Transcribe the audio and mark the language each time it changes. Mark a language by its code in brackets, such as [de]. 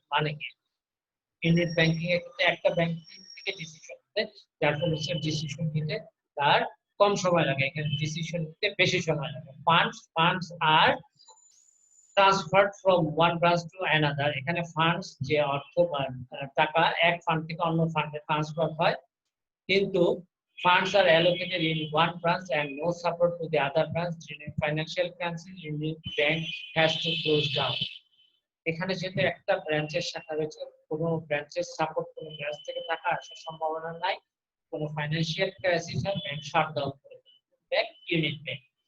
[bn] মানে কি, unit banking এর ক্ষেত্রে একটা ব্যাংক থেকে ডিসিশন নিতে, যার ফলে ডিসিশন নিতে তার কম সময় লাগে, এখানে ডিসিশন নিতে বেশি সময় লাগে। [en] Funds are transferred from one branch to another. [bn] এখানে ফান্ডস যে অর্থ বা টাকা এক ফান্ড থেকে অন্য ফান্ডে ট্রান্সফার হয়, কিন্তু [en] funds are allocated in one branch and no support to the other branch. During financial crisis, unit bank has to close down. [bn] এখানে যেহেতু একটা ব্রাঞ্চের শাখা রয়েছে, কোনো ব্রাঞ্চের সাপোর্ট কোনো ব্রাঞ্চ থেকে টাকা আসার সম্ভাবনা নাই, কোনো ফাইন্যান্সিয়াল ক্রাইসিস হয়, ব্যাংক শাটডাউন করে দেয় ইউনিট ব্যাংক।